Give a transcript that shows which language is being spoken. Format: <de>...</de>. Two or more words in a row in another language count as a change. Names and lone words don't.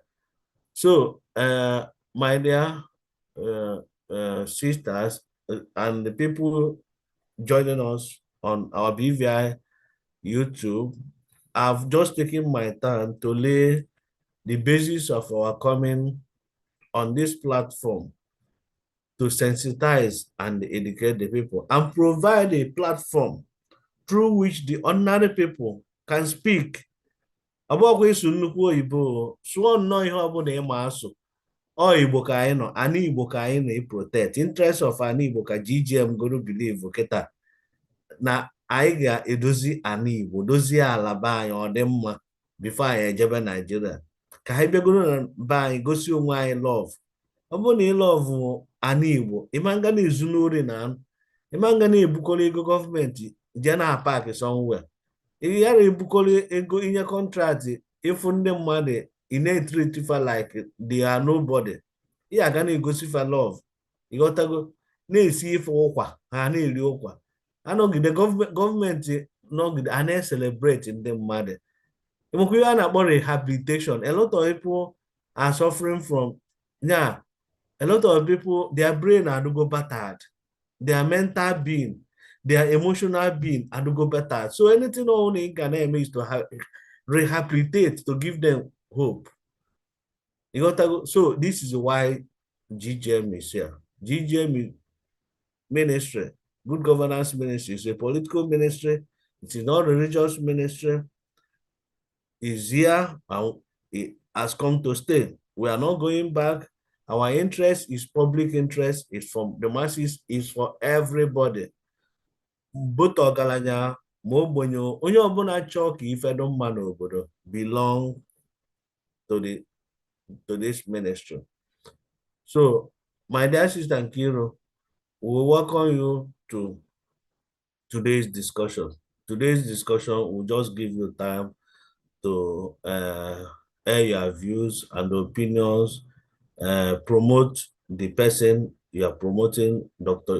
<en>So, my dear sisters and the people joining us on our BVI YouTube, I've just taken my time to lay the basis of our coming on this platform to sensitize and educate the people and provide a platform through which the ordinary people can speak.</en> <ig>Abụọkwa ịsụ nnukwu oyibo, sụọ nnọọ ihe ọbụla ịma asụ. Ọ Igbo ka anyị nọ, ana Igbo ka anyị na-protect.</ig> <en>Interest of</en> <ig>ana Igbo ka GGM goro believe kịta na anyị ga-edozi ana Igbo, dozie ala be anyị ọ dị mma before anyị ejebe Nigeria. Ka anyị bịagoro na be anyị gosi onwe anyị love. Ọ bụrụ na ị love ana Igbo, ịma nga na-ezu n'ori na anụ, ịma nga na-ebukọrọ ego gọọmenti jee na paaki somewhere. Ị yara ebukọrọ ego inye kọntraktị ịfụ ndị mmadụ ị na-etriti fa</ig> <en>like they are nobody.</en> <ig>Ị ga na-egosi fa love, ịghọtago, na-esi ife ụkwa ha na-eri ụkwa, anọgide gọọmenti nọgide a na-celebrate ndị mmadụ. Ịmakwa ihe a na-akpọ rehabilitation.</ig> <en>A lot of people are suffering from A lot of people, their brain are go battered, their mental being, their emotional being are go battered. So anything only can is to rehabilitate, to give them hope. You got to go. So this is why GGM is here. GGM ministry, good governance ministry, is a political ministry. It is not a religious ministry. Is here and it has come to stay. We are not going back. Our interest is public interest. It's from the masses. It's for everybody. Both</en> <ig>ọgaranya ma ogbenye onye ọbụla chọọ ka ife dị mma n'obodo</ig> <en>belong to this ministry. So, my dear sister Nkiru, we welcome you to today's discussion. Today's discussion will just give you time to air your views and opinions, promote the person you are promoting, Dr.</en>